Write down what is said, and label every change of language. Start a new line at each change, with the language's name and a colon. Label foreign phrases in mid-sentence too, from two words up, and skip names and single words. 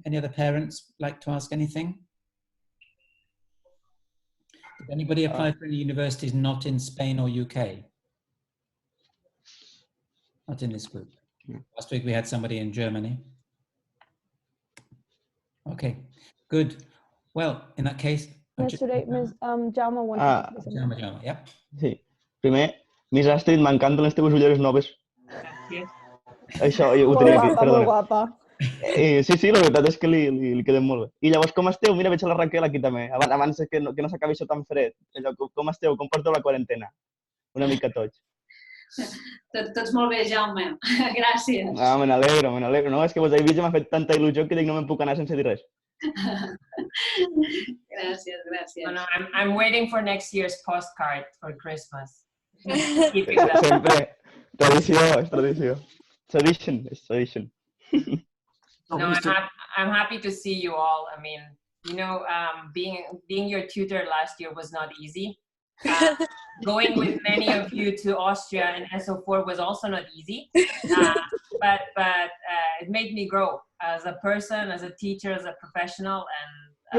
English: Any other parents like to ask anything? Did anybody apply for any universities not in Spain or UK? Not in this group. Last week we had somebody in Germany. Okay, good. Well, in that case... Yesterday, Ms. Jaume wanted to say something. Jaume, yeah.
Catalan: Sí. Primer, Miss Astrid, m'encanten les teves ulleres noves. Això, ho Molt tenia guapa, aquí, molt perdona. guapa. Sí, la veritat és que li queden molt bé. I llavors, com esteu? Mira, veig la Raquel aquí també. Abans que no s'acabi això tan fred. Allò, com esteu? Com porteu la quarantena? Una mica tots. Tots molt bé, Jaume. Gràcies. Ah, me n'alegro. No, és que vos he vist i m'ha fet tanta il·lusió que dic no me'n puc anar sense dir res. Gràcies. No,
English: I'm waiting for next year's postcard for Christmas.
Catalan: Sempre. Tradició, és tradició.
English: Tradition. No, I'm happy to see you all. I mean, you know, being your tutor last year was not easy. Going with many of you to Austria and SO4 was also not easy, but it made me grow as a person, as a teacher, as a professional, and